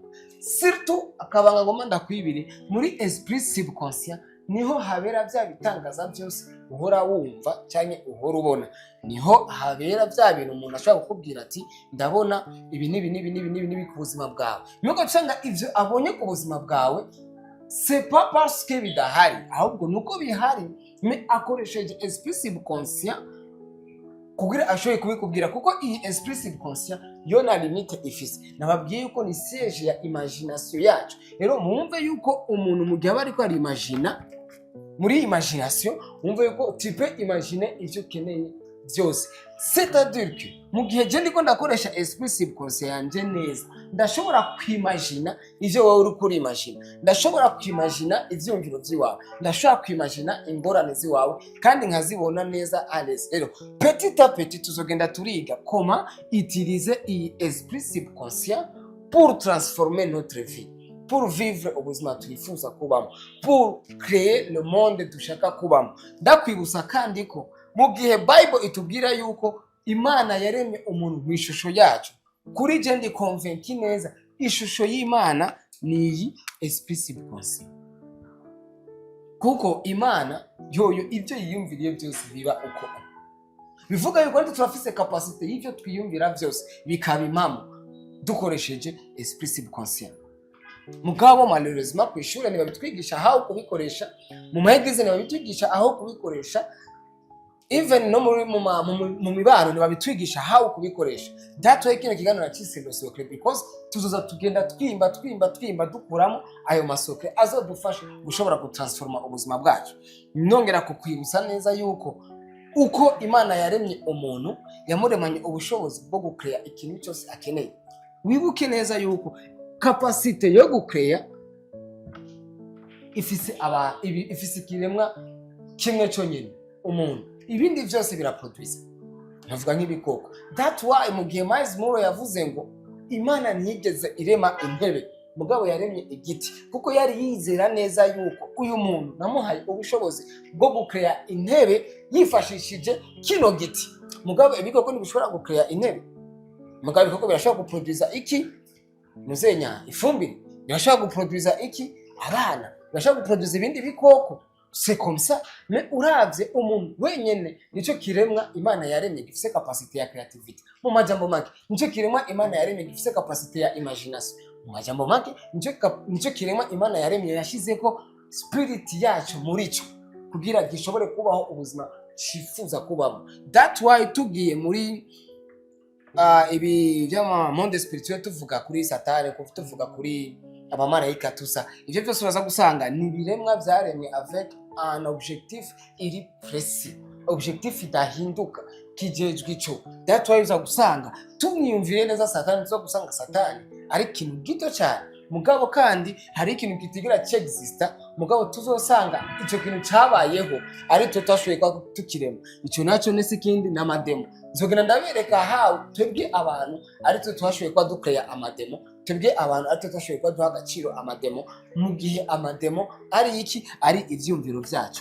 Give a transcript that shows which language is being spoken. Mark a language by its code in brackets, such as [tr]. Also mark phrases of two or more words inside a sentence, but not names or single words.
[rn] Surtout akabanga ngoma ndakwibire muri [fr] esprit subconscient [rn] niho habera bya bitangaza byose uhora wumva cyane uhora ubona, niho habera bya bintu umuntu ashobora kukubwira ati ndabona ibi nibi ku buzima bwawe. Nuko cyanga ivyo abonye ku buzima bwawe [fr] c'est pas parce que [rn] bidahari, ahubwo nuko bihari mais akoresheje [fr] esprit subconscient [rn] kugira ashoboye kubikubwira, kuko iyi [fr] esprit subconscient [rn] yo na limite ifise. Nababwiye yuko ni siège ya imagination yacu. Rero mwumve yuko umuntu mu gihe bari ko ari imagina muri imagination, mwumve yuko [fr] tu peux imaginer [rn] ivyo ukeneye byose. [fr] C'est-à-dire que [rn] mu gihe je ndiko ndakoresha [fr] esprit subconscient [rn] yanje neza, ndashobora kwimagina ivyo wowe uri kuri imagina, ndashobora kwimagina ivyumviro vyiwawe, ndashobora kwimagina ingorane ziwawe kandi nkazibona neza [fr] à l'aise. [rn] Rero [fr] petit à petit [rn] tuzogenda turiga [fr] comment utiliser [rn] iyi [fr] esprit subconscient pour transformer notre vie, pour vivre [rn] ubuzima twifuza kubamo, [fr] pour créer le monde [rn] dushaka kubamo. Ndakwibutsa kandi ko mu gihe Bible itubwira yuko Imana yaremye umuntu mu ishusho yacu, kuri je ndi convaincu neza ishusho y'Imana ni iyi [fr] esprit subconscient, [rn] kuko Imana yoyo ibyo yiyumviriye byose biba uko bivuga yuko ndi turafise capacité y'ivyo twiyumvira byose bikaba impamo dukoresheje [fr] esprit subconscient. [rn] Mugabo malheureusement ku ishuri ntibabitwigisha aho kubikoresha, mu magazine ntibabitwigisha aho kubikoresha, even no mu mibano ntibabitwigisha aho kubikoresha. [en] That way [rn] kino kiganiro nakisindwa sokre because tuzoza tugenda twimba dukuramo ayo masokre azodufasha gushobora gutransforma ubuzima bwacu. Nongera kukwibutsa neza yuko uko Imana yaremye umuntu yamuremanye ubushobozi bwo gukrea ikintu cyose akeneye. Wibuke neza yuko capacité yo gukrea ifise kiremwa kimwe cyonyine, umuntu. Ibindi byose biraproduce, navuga nk'ibikoko. [en] That why [rn] mu gihe Miles Monroe yavuze ngo Imana ntiyigeze irema intebe, mugabo yaremye igiti, kuko yari yizera neza yuko uyu muntu namuhaye ubushobozi bwo gukrea intebe yifashishije kino giti. Mugabo ibikoko ntibishobora gukrea intebe, mugabo ibikoko birashobora guproduce iki? Muzenya ifumbire, birashobora guproduce iki? Abana, birashobora guproduce ibindi bikoko. [fr] C'est comme ça. [rn] Mais uravye umuntu wenyene nico kiremwa Imana yaremye gifise capacité ya creativity. Mu majambo make nico kiremwa Imana yaremye gifise capacité ya imagination. Mu majambo make nico kiremwa Imana yaremye yashizeko spirit yacu muri cyo kugira gishobore kubaho ubuzima cifuza kubamo. [en] That why [rn] tugiye muri ibi byama [fr] monde spirituel [rn] tuvuga kuri Satani, tuvuga kuri abamarayika tusa, ivyo byose uraza gusanga ni biremwa byaremwe [fr] avec un objectif [rn] iri précis, objectif idahinduka kijejwe ico. [en] That why [rn] uza gusanga tumwiyumvire neza Satani, tuza gusanga Satani ari ikintu gito cyane, mugabo kandi hari ikintu kitigira cyexista, mugabo tuzosanga icyo kintu cyabayeho ari twe twashoboye kwa tukirema. Icyo nacyo nese ikindi n'amademo, nzogenda ndabereka how twebwe abantu ari twe twashoboye kwa dukreya amademo, twebwe abantu ari twe twashoboye kwa duha agaciro amademo, mu gihe amademo ari iki, ari ivyumviro vyacu.